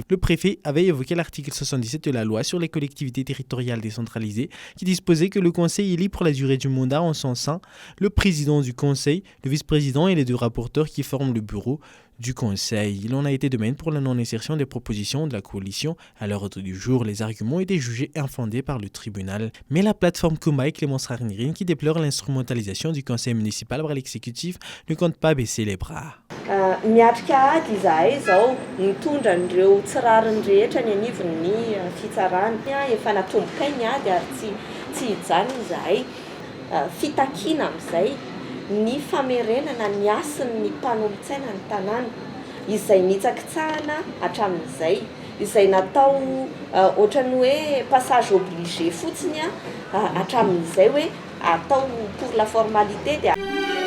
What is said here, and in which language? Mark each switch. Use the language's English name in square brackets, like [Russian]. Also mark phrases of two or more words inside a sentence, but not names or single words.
[French] Le préfet avait évoqué l'article 77 de la loi sur les collectivités territoriales décentralisées qui disposait que le conseil élit pour la durée du mandat en son sein le président du conseil, le vice-président et les deux rapporteurs qui forment le bureau du conseil. Il en a été de même pour la non-insertion des propositions de la coalition à l'ordre du jour. Les arguments étaient jugés infondés par le tribunal. Mais la plateforme Kumba et Clémence Rarnirin, qui déplore l'instrumentalisation du conseil municipal par l'exécutif, ne compte pas baisser les bras. [Malagasy] Miatrika ady izahay zao mitondra an'ireo tsirariny rehetra ny anivon'ny fitsarana efa natombokainy ady ary tsy hijanona izahay fitakiana amin'izay ny famerenana ny asin'ny mpanolontsaina ny tanàna izay nitsakitsahana hatramin'izay izay natao ohatrany hoe [French] passage obligé [Malagasy] fotsiny hatramin'izay hoe atao [French] pour la formalité [Malagasy] dia